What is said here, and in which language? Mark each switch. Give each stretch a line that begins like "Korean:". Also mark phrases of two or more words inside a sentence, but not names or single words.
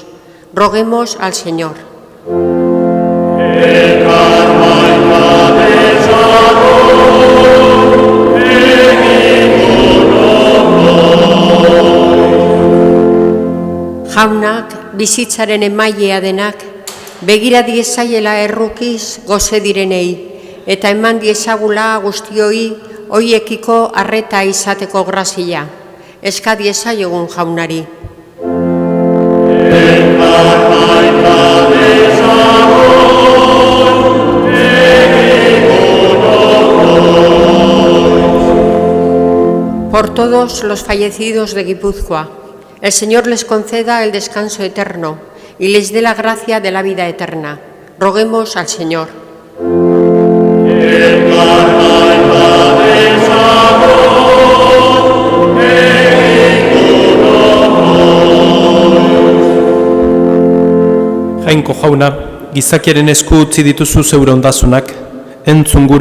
Spanish: Roguemos al Señor.
Basque: Jaunak, bizitzaren emailea denak, begira diezaiela errukiz goze direnei, eta eman diezagula guztioi hoiekiko arreta izateko grazia. Eska diezaiogun jaunari.
Spanish: Por todos los fallecidos de Guipúzcoa, el Señor les conceda el descanso eterno y les dé la gracia de la vida eterna. Roguemos al Señor.
Basque: Jainko jauna, gizakiaren esku utzi dituzu zeure ondasunak, entzun gure